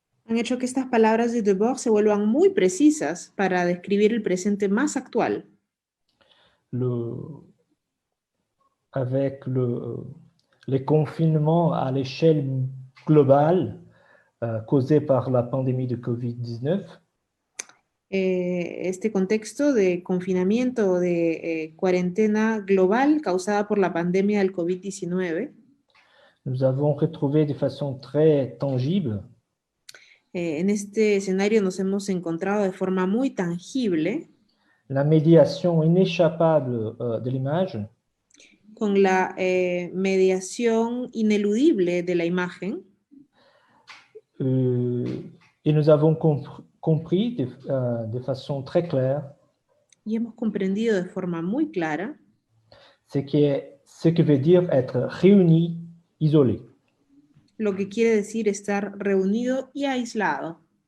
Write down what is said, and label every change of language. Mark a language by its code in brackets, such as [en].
[es] Han hecho que estas palabras de Debord se vuelvan muy precisas para describir el presente más actual. [fr] Avec les confinements à l'échelle globale causés par la pandémie de COVID-19, [es] este contexto de confinamiento o de cuarentena global causada por la pandemia del COVID-19, [fr] nous avons retrouvé de façon très tangible [es] En este escenario nos hemos encontrado de forma muy tangible [fr] la médiation inéchappable de l'image [es] con la mediación ineludible de la imagen [fr] et nous avons compris de façon très claire [es] y hemos comprendido de forma muy clara [fr] ce que veut dire être réuni, isolé. [es] lo que quiere decir estar reunido y aislado.